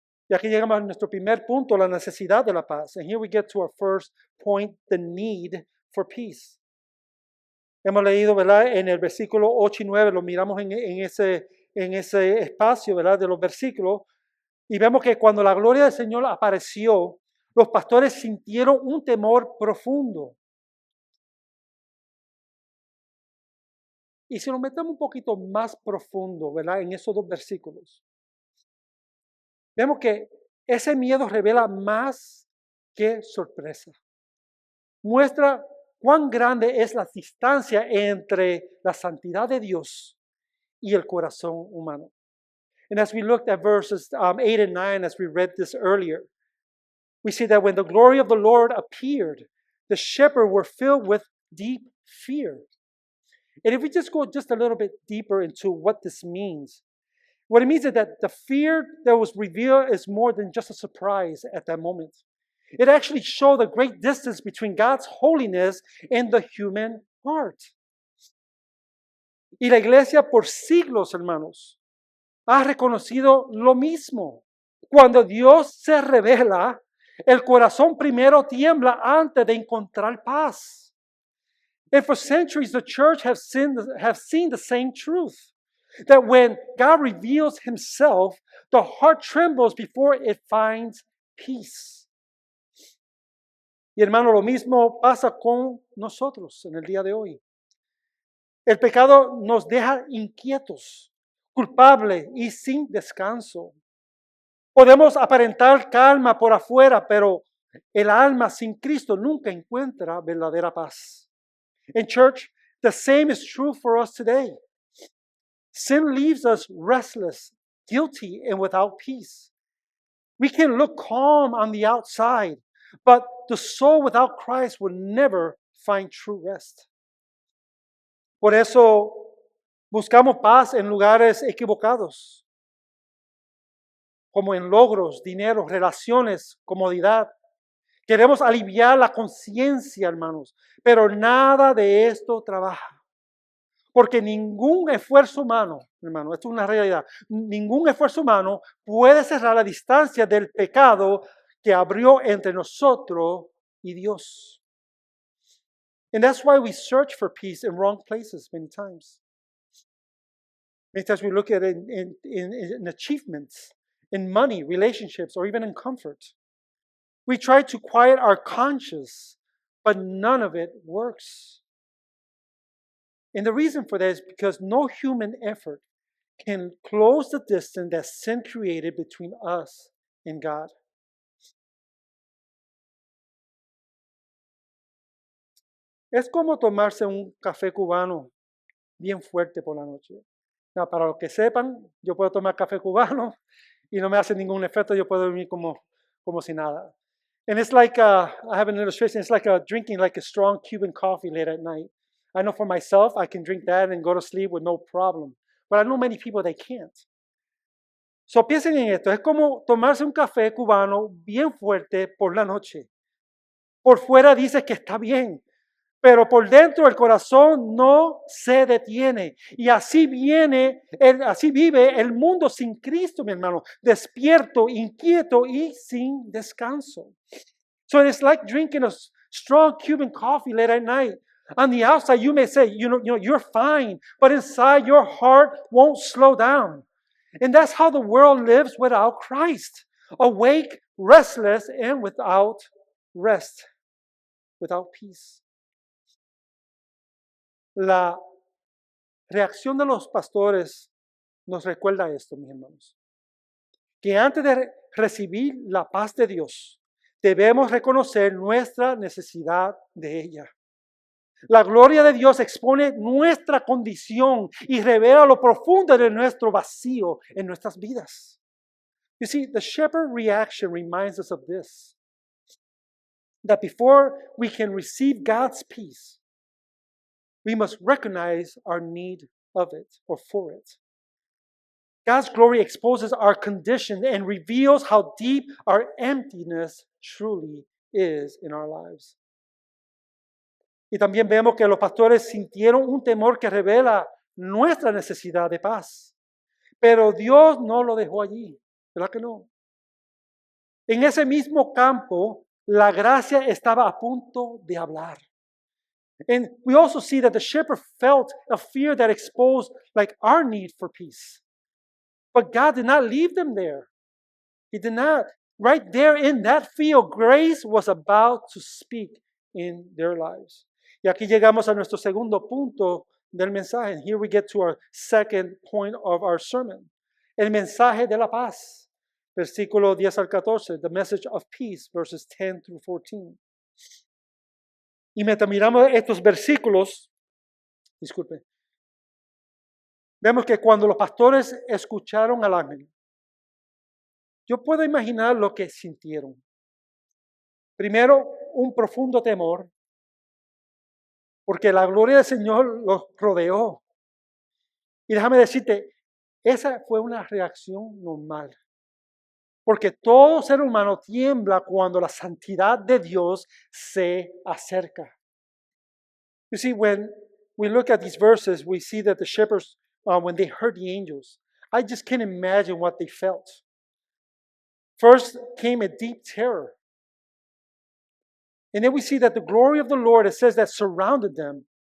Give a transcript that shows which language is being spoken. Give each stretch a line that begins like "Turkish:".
Spanish: Y aquí llegamos a nuestro primer punto, la necesidad de la paz.
English: And here we get to our first point, the need for peace.
Spanish: Hemos leído, ¿verdad? En el versículo 8 y 9, lo miramos en ese espacio, ¿verdad? De los versículos. Y vemos que cuando la gloria del Señor apareció, los pastores sintieron un temor profundo. Y si nos metemos un poquito más profundo, ¿verdad? En esos dos versículos, vemos que ese miedo revela más que sorpresa. Muestra cuán grande es la distancia entre la santidad de Dios y el corazón humano.
English: And as we looked at verses 8 and 9, as we read this earlier, we see that when the glory of the Lord appeared, the shepherds were filled with deep fear. And if we just go just a little bit deeper into what this means, what it means is that the fear that was revealed is more than just a surprise at that moment. It actually showed the great distance between God's holiness and the human heart.
Spanish: Y la iglesia por siglos, hermanos, ha reconocido lo mismo. Cuando Dios se revela, el corazón primero tiembla antes de encontrar paz.
English: And for centuries, the church have seen the same truth. That when God reveals himself, the heart trembles before it finds peace.
Spanish: Y hermano, lo mismo pasa con nosotros en el día de hoy. El pecado nos deja inquietos, culpables y sin descanso. Podemos aparentar calma por afuera, pero el alma sin Cristo nunca encuentra verdadera paz.
English: In church, the same is true for us today. Sin leaves us restless, guilty, and without peace. We can look calm on the outside, but the soul without Christ will never find true rest.
Spanish: Por eso buscamos paz en lugares equivocados, como en logros, dinero, relaciones, comodidad. Queremos aliviar la conciencia, hermanos, pero nada de esto trabaja. Porque ningún esfuerzo humano, hermano, esto es una realidad, ningún esfuerzo humano puede cerrar la distancia del pecado que abrió entre nosotros y Dios.
English: And that's why we search for peace in wrong places many times. Many times we look at it in achievements, in money, relationships, or even in comfort. We try to quiet our conscience, but none of it works. And the reason for that is because no human effort can close the distance that sin created between us and God.
Spanish: Es como tomarse un café cubano bien fuerte por la noche.
English: Now,
Spanish: para los que sepan, yo puedo tomar café cubano y no me hace ningún efecto, yo puedo dormir como si nada.
English: And it's like, I have an illustration, it's like drinking like a strong Cuban coffee late at night. I know for myself, I can drink that and go to sleep with no problem. But I know many people, they can't. So
Spanish: piensen en esto, es como tomarse un café cubano bien fuerte por la noche. Por fuera dice que está bien, pero por dentro el corazón no se detiene. Y así vive el mundo sin Cristo, mi hermano, despierto, inquieto y sin descanso.
English: So it's like drinking a strong Cuban coffee late at night. On the outside, you may say, you're fine, but inside your heart won't slow down. And that's how the world lives without Christ. Awake, restless, and without rest, without peace.
Spanish: La reacción de los pastores nos recuerda esto, mis hermanos. Que antes de recibir la paz de Dios, debemos reconocer nuestra necesidad de ella. La gloria de Dios expone nuestra condición y revela lo profundo de nuestro vacío en nuestras vidas.
English: You see, the shepherd reaction reminds us of this. That before we can receive God's peace, we must recognize our need of it or for it. God's glory exposes our condition and reveals how deep our emptiness truly is in our lives.
Spanish: Y también vemos que los pastores sintieron un temor que revela nuestra necesidad de paz. Pero Dios no lo dejó allí, ¿verdad que no? En ese mismo campo, la gracia estaba a punto de hablar.
English: And we also see that the shepherd felt a fear that exposed like our need for peace. But God did not leave them there. He did not. Right there in that field, grace was about to speak in their lives.
Spanish: Y aquí llegamos a nuestro segundo punto del mensaje.
English: And here we get to our second point of our sermon.
Spanish: El mensaje de la paz. Versículo 10 al 14.
English: The message of peace, verses 10 through 14.
Spanish: Y mientras miramos estos versículos, disculpe, vemos que cuando los pastores escucharon al ángel, yo puedo imaginar lo que sintieron. Primero, un profundo temor, porque la gloria del Señor los rodeó. Y déjame decirte, esa fue una reacción normal. Porque todo ser humano tiembla cuando la santidad de Dios se acerca.
English: You see, when we look at these verses, we see that the shepherds, when they heard the angels, I just can't imagine what they felt. First came a deep terror. And then we see that the glory of the Lord, it says, that surrounded them.